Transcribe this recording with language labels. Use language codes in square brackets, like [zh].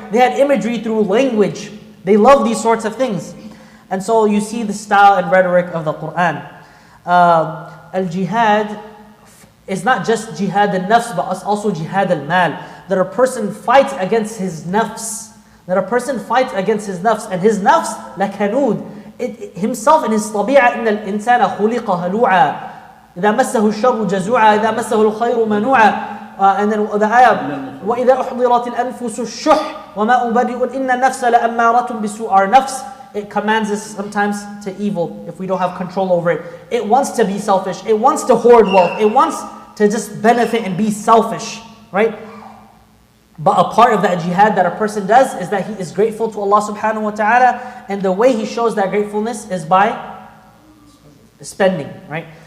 [en] They had imagery through language. They love these sorts of things. And so you see the style and rhetoric of the Quran. Al-jihad is not just jihad al-nafs, but also jihad al-mal. That a person fights against his nafs. That a person fights against his nafs. And his nafs, lakanud. Himself in his tabi'ah, [ar] إِنَّ الْإِنسَانَ خُلِقَ هَلُوعًا إِذَا مَسَّهُ الشَّرُّ جَزُوعًا إِذَا مَسَّهُ الْخَيْرُ مَنُوعًا. [en] And then the ayah, [ar] وَإِذَا أُحْضِرَتِ الْأَنفُسُ الشُّحْ وَمَا أُبَرِئُ إِنَّ النَّفْسَ لَأَمَّارَةٌ بِسُوءٍ. [en] Our nafs, it commands us sometimes to evil if we don't have control over it. It wants to be selfish. It wants to hoard wealth. It wants to just benefit and be selfish, right? But a part of that jihad that a person does is that he is grateful to Allah subhanahu wa ta'ala, and the way he shows that gratefulness is by spending, right?